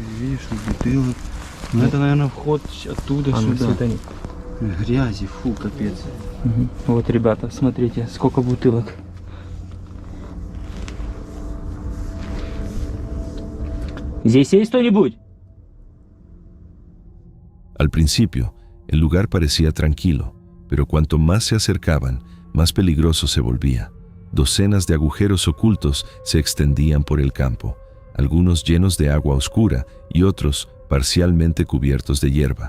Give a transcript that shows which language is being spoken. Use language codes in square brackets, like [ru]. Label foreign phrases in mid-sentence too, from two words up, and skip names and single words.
[ru] Видишь, бутылок. Ну, это, наверное, вход оттуда А ну, сюда. светани. Грязи, фу, капец. Вот, ребята, смотрите, сколько бутылок. ¿Здесь есть кто-нибудь? [es] Al principio, el lugar parecía tranquilo, pero cuanto más se acercaban, más peligroso se volvía. Docenas de agujeros ocultos se extendían por el campo, algunos llenos de agua oscura y otros parcialmente cubiertos de hierba.